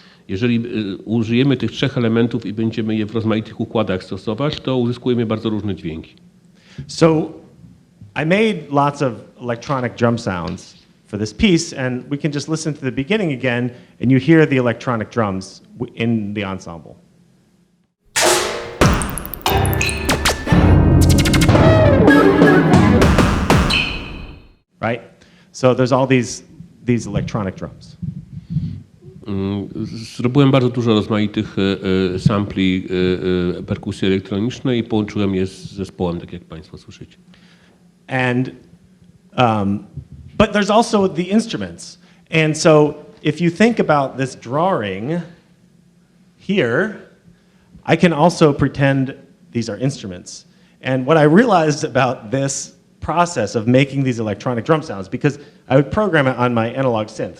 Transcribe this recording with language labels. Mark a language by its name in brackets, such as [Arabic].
[Polish] Jeżeli użyjemy tych 3 elementów i będziemy je w rozmaitych układach stosować, to uzyskujemy bardzo różne dźwięki. [English] So I made lots of electronic drum sounds for this piece, and we can just listen to the beginning again, and you hear the electronic drums in the ensemble. Right? So there's all these electronic drums. [Polish] Zrobiłem bardzo dużo rozmaitych sampli perkusji elektronicznej i połączyłem je z zespołem, tak jak Państwo słyszycie. [English] And but there's also the instruments. And so if you think about this drawing here, I can also pretend these are instruments. And what I realized about this process of making these electronic drum sounds, because I would program it on my analog synth.